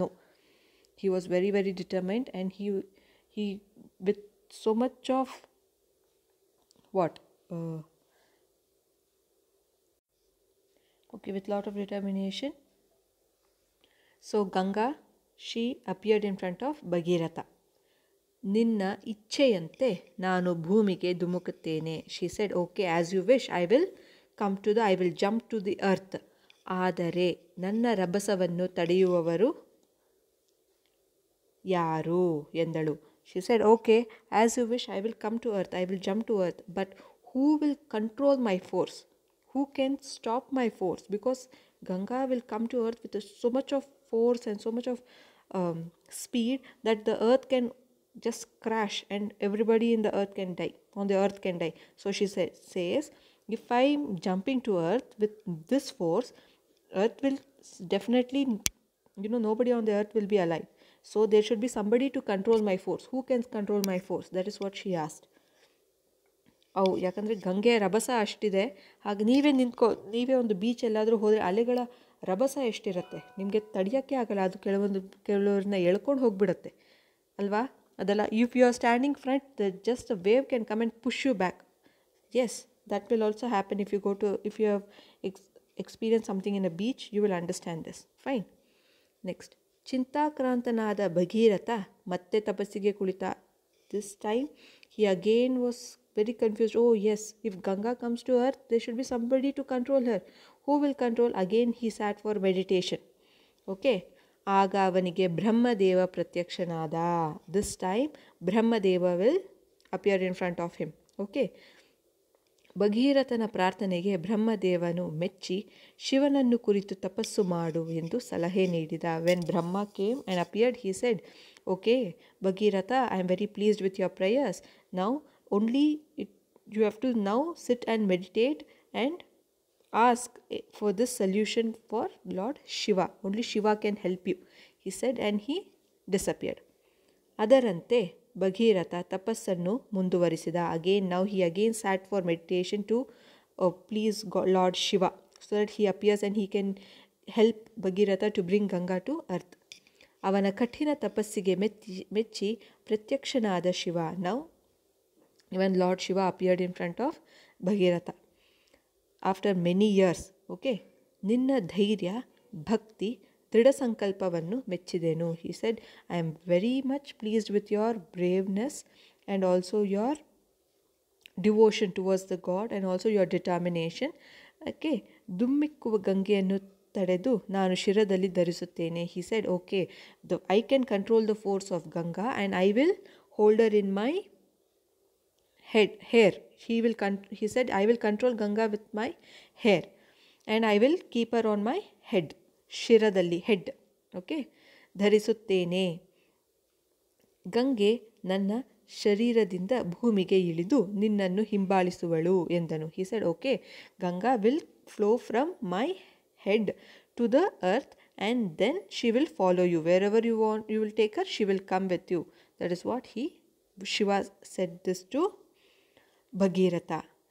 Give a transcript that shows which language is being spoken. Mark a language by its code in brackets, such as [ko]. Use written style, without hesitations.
[en] No, he was very, very determined, and he with so much of what okay, with lot of determination. So Ganga, she appeared in front of Bhagirath. [kn] ನಿನ್ನ ಇಚ್ಛೆಯಂತೆ ನಾನು ಭೂಮಿಗೆ ಧುಮುಕುತ್ತೇನೆ. [en] She said, okay, as you wish, I will jump to the earth. [kn] ಆದರೆ ನನ್ನ ರಭಸವನ್ನು ತಡೆಯುವವರು ಯಾರು ಎಂದಳು. [en] She said, okay, as you wish, I will come to earth, I will jump to earth, but who will control my force? Who can stop my force? Because Ganga will come to earth with so much of force and so much of speed that the earth can just crash and everybody in the earth can die, on the earth can die. So she says, if I'm jumping to earth with this force, earth will definitely, nobody on the earth will be alive. So there should be somebody to control my force. Who can control my force? That is what she asked. [kn] ಯಾಕಂದರೆ ಗಂಗೆಯ ರಭಸ ಅಷ್ಟಿದೆ. ಹಾಗೆ ನೀವೇ ಒಂದು beach ಎಲ್ಲಾದರೂ ಹೋದರೆ ಅಲೆಗಳ ರಭಸ ಎಷ್ಟಿರುತ್ತೆ, ನಿಮಗೆ ತಡೆಯೋಕ್ಕೆ ಆಗಲ್ಲ. ಅದು ಕೆಲವ್ರನ್ನ ಎಳ್ಕೊಂಡು ಹೋಗಿಬಿಡುತ್ತೆ ಅಲ್ವಾ? [en] ಅದೆಲ್ಲ if you are standing front, just a wave can come and push you back. Yes, that will also happen if you have experience something in a beach, you will understand this. Fine. [kn] Next, ಚಿಂತಾಕ್ರಾಂತನಾದ Bhagiratha ಮತ್ತೆ ತಪಸ್ಸಿಗೆ ಕುಳಿತ. [en] This time he again was very confused. Oh yes, if Ganga comes to earth, there should be somebody to control her. Who will control? Again he sat for meditation. [kn] Okay, ಆಗ ಅವನಿಗೆ Brahmadeva ಪ್ರತ್ಯಕ್ಷನಾದ. [en] This time Brahmadeva will appear in front of him. [kn] Okay, ಭಗೀರಥನ ಪ್ರಾರ್ಥನೆಗೆ ಬ್ರಹ್ಮದೇವನು ಮೆಚ್ಚಿ ಶಿವನನ್ನು ಕುರಿತು ತಪಸ್ಸು ಮಾಡು ಎಂದು ಸಲಹೆ ನೀಡಿದ. [en] When Brahma came and appeared, he said, okay, Bhagirath, I am very pleased with your prayers. Now only you have to now sit and meditate and ask for this solution for Lord Shiva. Only Shiva can help you, he said, and he disappeared. [kn] ಅದರಂತೆ ಭಗೀರಥ ತಪಸ್ಸನ್ನು ಮುಂದುವರಿಸಿದ. [en] Now he again sat for meditation to please God, Lord Shiva, so that he appears and he can help Bhagirath to bring Ganga to earth. [kn] ಅವನ ಕಠಿಣ ತಪಸ್ಸಿಗೆ ಮೆಚ್ಚಿ ಪ್ರತ್ಯಕ್ಷನಾದ Shiva. [en] Now when Lord Shiva appeared in front of Bhagirath after many years. [kn] Okay, ನಿನ್ನ ಧೈರ್ಯ, ಭಕ್ತಿ, ದೃಢ ಸಂಕಲ್ಪವನ್ನು ಮೆಚ್ಚಿದೆನು. [en] He said, I am very much pleased with your braveness and also your devotion towards the God and also your determination. [kn] Okay, ಧುಮ್ಮಿಕ್ಕುವ ಗಂಗೆಯನ್ನು ತಡೆದು ನಾನು ಶಿರದಲ್ಲಿ ಧರಿಸುತ್ತೇನೆ. [en] He said, okay, I can control the force of Ganga and I will hold her in my hair. He said, I will control Ganga with my hair and I will keep her on my head. [kn] ಶಿರದಲ್ಲಿ, head. Okay, ಧರಿಸುತ್ತೇನೆ. ಗಂಗೆ ನನ್ನ ಶರೀರದಿಂದ ಭೂಮಿಗೆ ಇಳಿದು ನಿನ್ನನ್ನು ಹಿಂಬಾಲಿಸುವಳು ಎಂದನು. [en] He said, okay, Ganga will flow from my head to the earth and then she will follow you wherever you want. You will take her, she will come with you. That is what Shiva said this to Bhagirath.